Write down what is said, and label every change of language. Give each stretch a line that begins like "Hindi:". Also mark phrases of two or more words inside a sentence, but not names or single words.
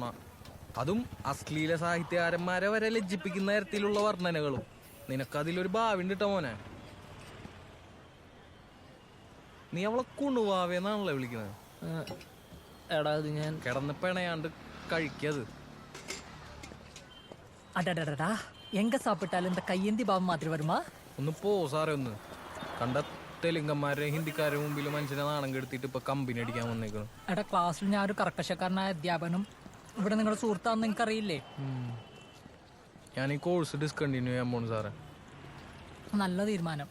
Malayalam: അതും അശ്ലീല സാഹിത്യകാരന്മാരെ വരെ ലജ്ജിപ്പിക്കുന്ന തരത്തിലുള്ള വർണ്ണനകളും. നിനക്കതിലൊരു ഭാവി ഉണ്ട് ട്ടോ മോനെ. നീ അവളെ കുണുവാവേന്നാണല്ലോ വിളിക്കുന്നത്. എടാ അത് ഞാൻ കിടന്ന് പിണയാണ്ട് കഴിക്കത്.
Tamil: அடடடா எங்க சாப்பிட்டாலும் இந்த கையேந்தி பாவம் மாதிரி வருமா?
Malayalam: ഒന്ന് പോ സാറേ. ഒന്ന് കണ്ട തെലുങ്കന്മാരെ ഹിന്ദിക്കാരെ മുമ്പിൽ മനുഷ്യനെ നാണം കെടുത്തിട്ട് ഇപ്പൊ കമ്പനി അടിക്കാൻ വന്നേക്കണം. എടാ ക്ലാസ്സിൽ ഞാൻ ഒരു കർക്കശക്കാരനായ അധ്യാപനം ഇവിടെ നിങ്ങളുടെ സുഹൃത്താന്ന് നിനക്കറിയില്ലേ? ഞാൻ ഈ കോഴ്സ് ഡിസ്കണ്ടിന്യൂ ചെയ്യാൻ പോണു സാറേ. നല്ല തീരുമാനം.